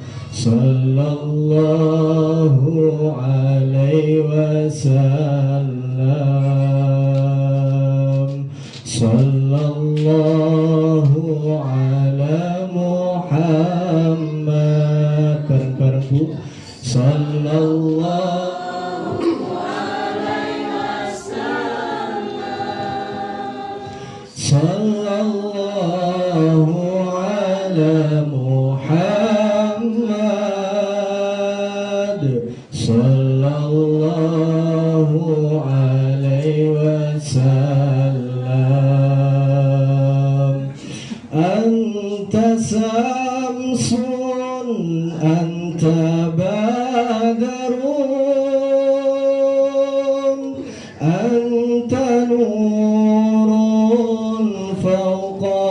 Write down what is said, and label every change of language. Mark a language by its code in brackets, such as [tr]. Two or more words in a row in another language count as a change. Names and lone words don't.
[ar] صلى الله عليه وسلم. صلى الله على محمد. [jv] Bareng-bareng Bu. [ar] صلى الله عليه وسلم. صلى الله على محمد. وسلم أنت شمس أنت بدر أنت نور فوق